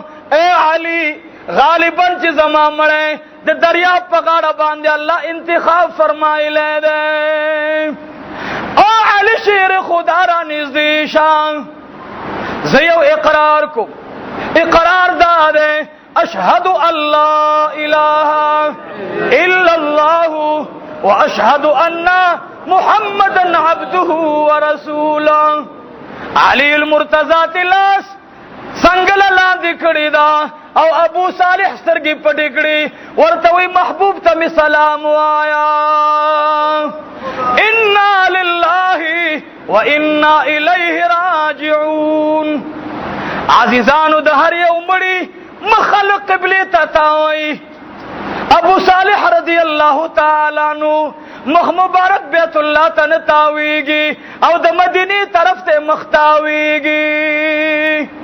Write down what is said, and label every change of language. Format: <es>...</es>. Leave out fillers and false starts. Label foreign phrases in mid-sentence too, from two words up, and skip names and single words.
<ps>اے علي غالبا چې زما مړی د دریاب په غاړه باندې الله انتخاب فرمایلی دی. او علي شیر خدا را نږدې شه، زه یو اقرار کوم. اقرار دا دے</ps> <ar>اشہد ان لا الہ الا اللہ و اشہد ان محمد عبدہ ورسولہ.</ar> <ps>علی المرتضی تلاس سنگل لاندې کړی دا او ابو صالح سترګې پټې کړې. ورته وی محبوب ته می سلام وایا.</ps> <ar>انا لله و انا الیہ راجعون.</ar> <ps>عزیزانو د هر یو مړي مخل قبله ته تاوي. ابو صالح</ps> <ar>رضی الله تعالی عنہ</ar> <ps>مخ مبارک بیت الله ته نه تاویږي او د مدینه طرف ته مخ تاویږي.</ps>